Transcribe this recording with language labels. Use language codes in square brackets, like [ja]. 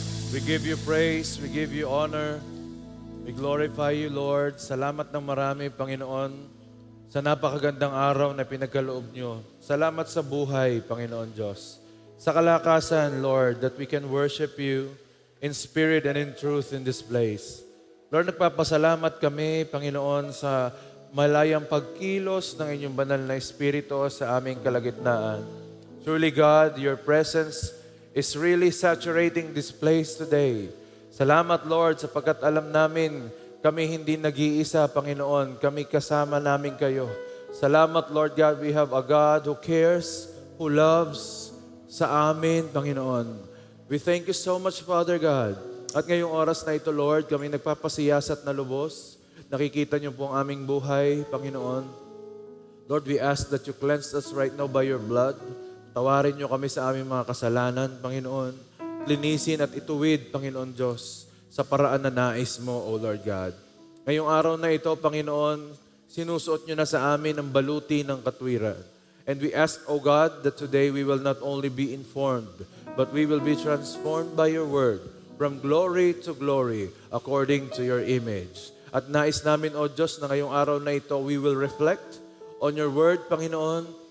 [en] We give you praise, we give you honor, we glorify you, Lord. [tl] Salamat ng marami, Panginoon, sa napakagandang araw na pinagkaloob nyo. Salamat sa buhay, Panginoon Diyos. Sa kalakasan, [en] Lord, that we can worship you in spirit and in truth in this place. [tl] Lord, nagpapasalamat kami, Panginoon, sa malayang pagkilos ng inyong banal na Espiritu sa aming kalagitnaan. [en] Truly, God, your presence is really saturating this place today. [tl] Salamat, Lord, sapagkat alam namin kami hindi nag-iisa, Panginoon. Kami kasama namin kayo. Salamat, Lord God, [en] we have a God who cares, who loves [tl] sa amin, Panginoon. [en] We thank you so much, Father God. [tl] At ngayong oras na ito, Lord, kami nagpapasiyasat na lubos. Nakikita niyo po ang aming buhay, Panginoon. [en] Lord, we ask that you cleanse us right now by your blood. [tl] Tawarin niyo kami sa aming mga kasalanan, Panginoon. Linisin at ituwid, Panginoon Diyos, sa paraan na nais mo, O Lord God. Ngayong araw na ito, Panginoon, sinusuot niyo na sa amin ang baluti ng katwiran. [en] And we ask, O God, that today we will not only be informed, but we will be transformed by your word from glory to glory according to your image. [tl] At nais namin, O Diyos, na ngayong araw na ito, [en] we will reflect on your word, [tl] Panginoon.